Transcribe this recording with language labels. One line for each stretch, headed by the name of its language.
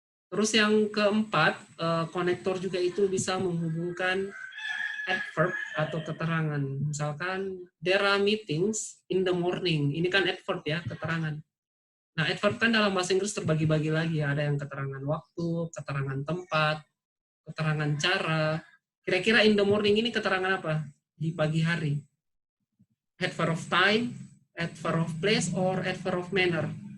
Indonesian: Terus yang keempat, konektor juga itu bisa menghubungkan adverb atau keterangan.
English: Misalkan, there are meetings in the morning.
Indonesian: Ini kan adverb ya, keterangan. Nah, adverb kan dalam bahasa Inggris terbagi-bagi lagi. Ada yang keterangan waktu, keterangan tempat, keterangan cara. Kira-kira
English: in the morning
Indonesian: ini keterangan apa? Di pagi hari.
English: Adverb of time, adverb of place, or adverb of manner.